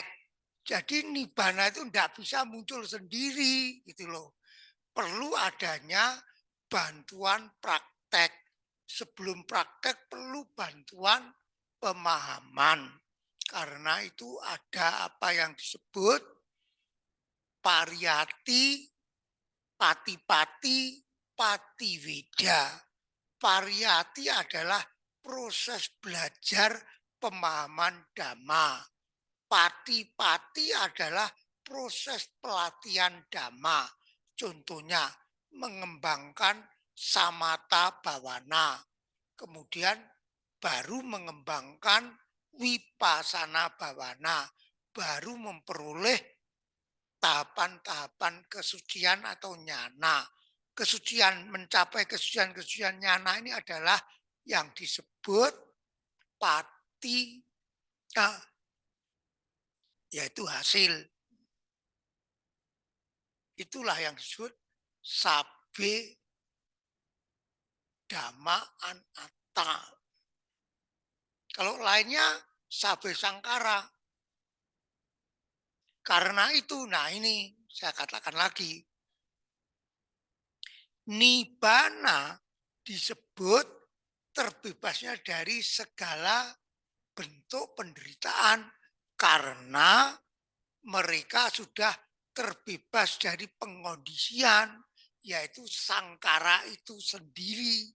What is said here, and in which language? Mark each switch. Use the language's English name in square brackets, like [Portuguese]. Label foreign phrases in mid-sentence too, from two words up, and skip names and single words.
[Indonesian] Jadi nibbana itu tidak bisa muncul sendiri, gitu loh. Perlu adanya bantuan praktek. Sebelum praktek perlu bantuan pemahaman. Karena itu ada apa yang disebut [Pali] pariyati, pati-pati, patiweda. [Indonesian] Pariyati adalah proses belajar pemahaman dhamma. Pati-pati adalah proses pelatihan dhamma. Contohnya mengembangkan [Pali] samatha bhavana. [Indonesian] Kemudian baru mengembangkan [Pali] vipassana bhavana. [Indonesian] Baru memperoleh tahapan-tahapan kesucian atau nyana. Kesucian, mencapai kesucian-kesucian nyana ini adalah yang disebut pati, yaitu hasil. Itulah yang disebut [Pali] sabe dhamma anatta. [Indonesian] Kalau lainnya [Pali] sabe sangkara. [Indonesian] Karena itu, nah ini saya katakan lagi, nibbana disebut terbebasnya dari segala bentuk penderitaan karena mereka sudah terbebas dari pengondisian, yaitu sangkara itu sendiri.